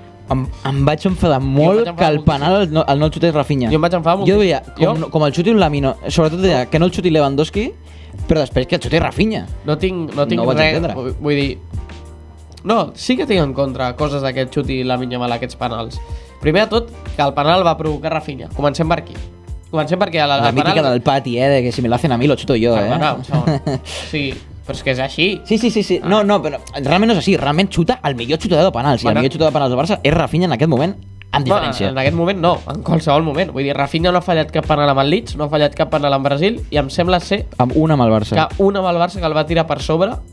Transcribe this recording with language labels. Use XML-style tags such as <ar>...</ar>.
<ca>Em vaig enfadar molt que el penal no el xutés Rafinha. Jo em vaig enfadar molt. Jo deia, com el xuti un Lamino, sobretot deia que no el xuti Lewandowski, però després que el xuti Rafinha. No tinc res, vull dir... No, sí que tinc en contra coses d'aquest xut i Lamine Yamal, aquests penals. Primer de tot, que el penal va provocar Rafinha. Comencem per aquí. Comencem perquè La mítica del Pati,</ca> <es>de que si me lo hacen a mí lo chuto yo,</es> <ca>Perdona, un segon. Sí, però és que és així. Sí. No, però realment no és així. Realment xuta el millor xutador de penals. I el millor xutador de penals del Barça és Rafinha en aquest moment, amb diferència. En aquest moment no, en qualsevol moment. Vull dir, Rafinha no ha fallat cap penal amb el Leeds, no ha fallat cap penal amb Brasil, i em sembla ser Amb una amb el Barça. que una amb el Barça que el va tirar per sobre.</ca>